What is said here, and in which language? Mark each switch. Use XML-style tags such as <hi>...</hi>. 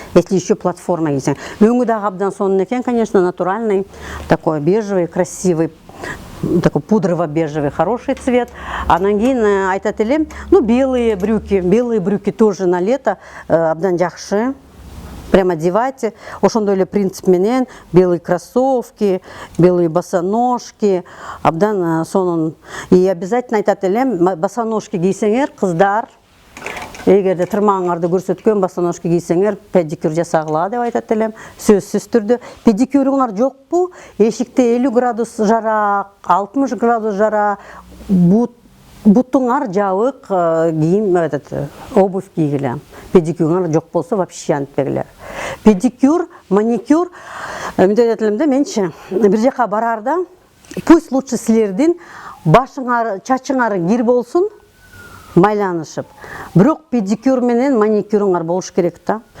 <ru>Если еще платформа кийсең.</ru> <ky>Өңү дагы абдан сонун экен,</ky> <ru>конечно, натуральный, такой бежевый, красивый, такой пудрово-бежевый, хороший цвет.</ru> <ky>Анан кийин айтат элем,</ky> <ru>ну белые брюки тоже на лето</ru> <ky>абдан жакшы.</ky> <ru>Прямо одевайте,</ru> <ky>ошондой эле принцип менен</ky> <ru>белые кроссовки, белые босоножки,</ru> <ky>абдан сонун. И обязательно айтат элем, босоножки кийсеңер, кыздар, эгерде тырмагыңарды көрсөткөн босоножки кийсеңер, педикюр жасагыла деп айтат элем, сөзсүз түрдө. Педикюруңар жокпу, эшикте 50 градус жара, 60 градус жара, бутуңар жабык кийим, обувь кийгиле. Педикюрыңар жок болсо вообще антпегиле. Педикюр, маникюр, менчи бир жака барарда,</ky> <ru>пусть лучше</ru> <ky>силердин башыңар, чачыңар кир болсун, майланышып. Бирок педикюр менен маникюрыңар болуш керек да.</ky>